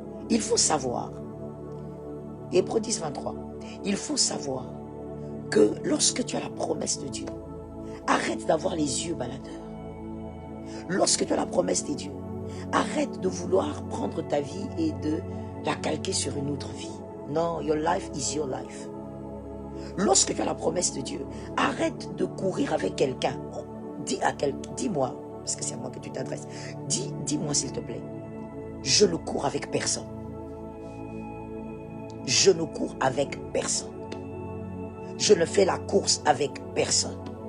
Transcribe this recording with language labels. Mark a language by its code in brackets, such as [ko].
[fr] Il faut savoir, Hébreux 10, 23, il faut savoir que lorsque tu as la promesse de Dieu, arrête d'avoir les yeux baladeurs. Lorsque tu as la promesse de Dieu, arrête de vouloir prendre ta vie et de la calquer sur une autre vie. Non, [en] your life is your life. [fr] Lorsque tu as la promesse de Dieu, arrête de courir avec quelqu'un. Dis-moi, parce que c'est à moi que tu t'adresses, dis-moi s'il te plaît, je ne cours avec personne. Je ne cours avec personne. Je ne fais la course avec personne.